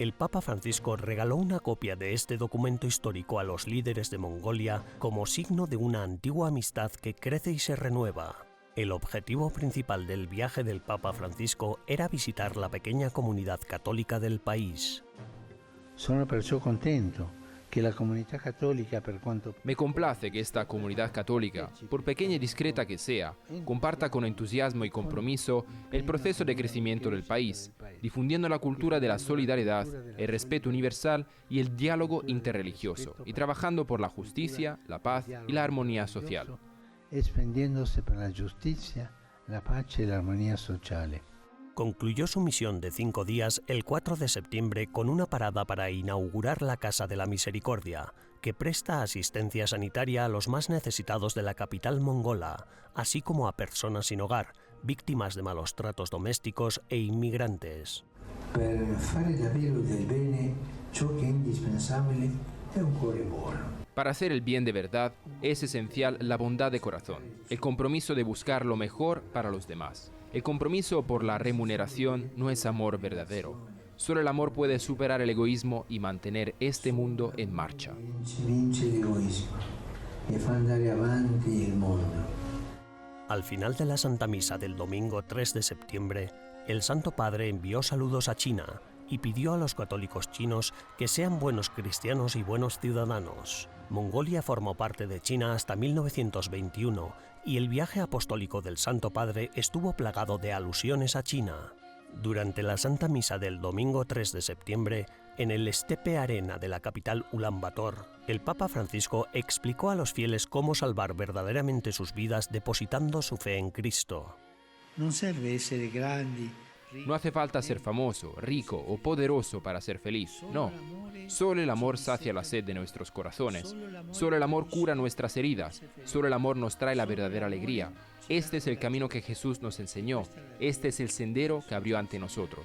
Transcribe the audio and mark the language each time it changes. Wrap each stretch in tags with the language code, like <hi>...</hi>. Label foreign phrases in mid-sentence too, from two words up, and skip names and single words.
<es>el Papa Francisco regaló una copia de este documento histórico a los líderes de Mongolia como signo de una antigua amistad que crece y se renueva. El objetivo principal del viaje del Papa Francisco era visitar la pequeña comunidad católica del país.</es> <it>Sono perciò contento</it> <es>que la comunidad católica,</es> <it>per quanto...</it> <es>Me complace que esta comunidad católica, por pequeña y discreta que sea, comparta con entusiasmo y compromiso el proceso de crecimiento del país, difundiendo la cultura de la solidaridad, el respeto universal y el diálogo interreligioso, y trabajando por la justicia, la paz y la armonía social.</es> <it>Espendiéndose per la giustizia, la pace e l'armonia sociale.</it> <es>Concluyó su misión de 5 días el 4 de septiembre con una parada para inaugurar la Casa de la Misericordia, que presta asistencia sanitaria a los más necesitados de la capital mongola, así como a personas sin hogar, víctimas de malos tratos domésticos e inmigrantes.</es> <it>Per fare davvero del bene, ciò che è indispensabile è un cuore buono.</it> <es>Para hacer el bien de verdad es esencial la bondad de corazón, el compromiso de buscar lo mejor para los demás. El compromiso por la remuneración no es amor verdadero. Solo el amor puede superar el egoísmo y mantener este mundo en marcha.</es> <it>Vince l'egoismo e fa andare avanti il mondo.</it> <es>Al final de la Santa Misa del domingo 3 de septiembre, el Santo Padre envió saludos a China y pidió a los católicos chinos que sean buenos cristianos y buenos ciudadanos. Mongolia formó parte de China hasta 1921 y el viaje apostólico del Santo Padre estuvo plagado de alusiones a China. Durante la Santa Misa del domingo 3 de septiembre, en el Steppe Arena de la capital Ulan Bator, el Papa Francisco explicó a los fieles cómo salvar verdaderamente sus vidas depositando su fe en Cristo.</es> <it>Non serve essere grandi.</it> <es>No hace falta ser famoso, rico o poderoso para ser feliz, no. Solo el amor sacia la sed de nuestros corazones. Solo el amor cura nuestras heridas. Solo el amor nos trae la verdadera alegría. Este es el camino que Jesús nos enseñó. Este es el sendero que abrió ante nosotros.</es>